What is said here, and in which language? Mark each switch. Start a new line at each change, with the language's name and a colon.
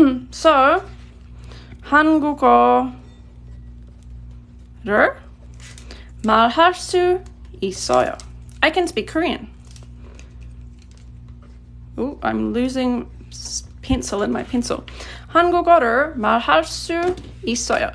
Korean: So, 한국어 를 말할 수 있어요.
English: I can speak Korean. Oh, I'm losing pencil in my pencil.
Korean: 한국어를 말할 수 있어요.